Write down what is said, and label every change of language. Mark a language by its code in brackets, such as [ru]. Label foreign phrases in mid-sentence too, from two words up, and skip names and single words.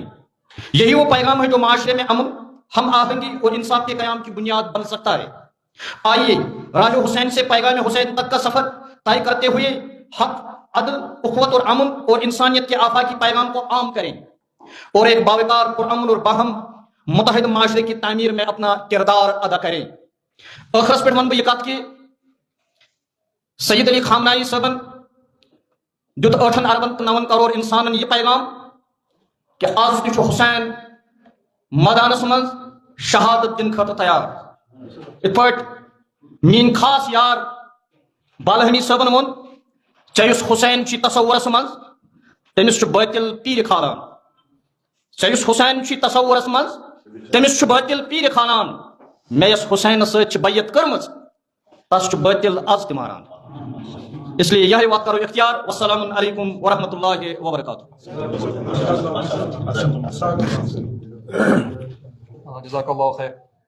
[ur] یہی وہ پیغام ہے جو معاشرے میں امن، ہم آہنگی اور انصاف کے قیام کی بنیاد بن سکتا ہے. آئیے راہ حسین سے پیغام حسین تک کا سفر طے کرتے ہوئے حق، عدل، اخوت اور امن اور انسانیت کے آفاقی پیغام کو عام کریں اور ایک باوقار، پرامن اور باہم متحد معاشرے کی تعمیر میں اپنا کردار ادا کریں. [ks] ٲخرس پٮ۪ٹھ ونہٕ بہٕ یہِ کتھ کہِ سید علی خامنائی صٲبن دیُت 8 اربن تہٕ 9 کرور انسانن یہِ پیغام کہ آز تہِ چھُ حسین مٲدانس منٛز شہادت دِنہٕ خٲطرٕ تیار. یِتھ پٲٹھۍ میٲنۍ خاص یار بالہمی صٲبن ووٚن، ژےٚ یُس حسین چھُے تصورس منٛز تٔمِس چھُ باطل پیٖرِ کھالان. ژےٚ یُس حسین چھُے تصورس منٛز تٔمِس چھُ باطل پیٖرِ کھالان. مےٚ یۄس حسینس سۭتۍ چھِ بیعت کٔرمٕژ تس چھُ باطل آز تہِ ماران. [ur] اس لیے یہی وقت کرو اختیار. [ar] والسلام علیکم ورحمۃ اللہ وبرکاتہ. جزاک اللہ خیر.